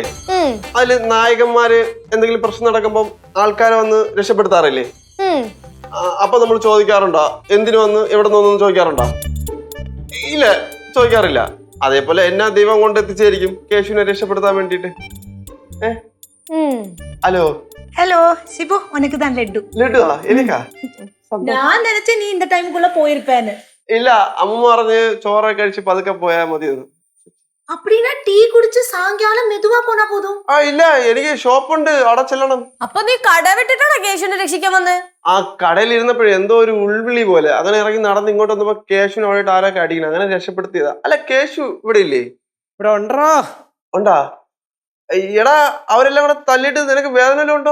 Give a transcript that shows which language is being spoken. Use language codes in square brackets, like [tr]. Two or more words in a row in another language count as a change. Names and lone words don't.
[ml] അതില് നായകന്മാര് എന്തെങ്കിലും പ്രശ്നം നടക്കുമ്പോ ആൾക്കാരെ വന്ന് രക്ഷപ്പെടുത്താറില്ലേ? അപ്പൊ നമ്മൾ ചോദിക്കാറുണ്ടോ എന്തിനു വന്ന് എവിടെ നിന്നൊന്നും ചോദിക്കാറുണ്ടോ? ഇല്ല, ചോദിക്കാറില്ല. അതേപോലെ എന്നാ ദൈവം കൊണ്ട് എത്തിച്ചായിരിക്കും കേശുവിനെ രക്ഷപ്പെടുത്താൻ വേണ്ടിട്ട്. ഹലോ [ta] ஹலோ சிபு, உனக்கு தான் லட்டு. [ml] ലഡുവാ? എനിക്കാ? [ta] நான் நினைச்சேன் நீ இந்த டைமுக்குள்ள போயிருப்பேன்னு. [ml] ഇല്ല, അമ്മ പറഞ്ഞ് ചോറൊക്കെ കഴിച്ച് പതുക്കെ പോയാ മതിയെന്ന്. [ta] அப்படின்னா டீ குடிச்சு சாயங்காலம் மெதுவா போனா போதுം. [ml] ഇല്ല, എനിക്ക് ഷോപ്പുണ്ട്, അവിടെ ചെല്ലണം. അപ്പൊ നീ കട വിട്ടിട്ടാണോ കേശുവിനെ രക്ഷിക്കാൻ വന്ന്? ആ കടയിൽ ഇരുന്നപ്പോഴേ എന്തോ ഒരു ഉൾവിളി പോലെ അങ്ങനെ ഇറങ്ങി നടന്ന് ഇങ്ങോട്ട് വന്നപ്പോ കേശുവിനെ അവിടെ ആരൊക്കെ അടിക്കണം, അങ്ങനെ രക്ഷപ്പെടുത്തിയതാ. അല്ല, കേശു ഇവിടെ ഇല്ലേ? ഇവിടെ ഉണ്ടാ? എടാ, അവരെല്ലാം കൂടെ തല്ലിട്ട് നിനക്ക് വേദന ഉണ്ടോ?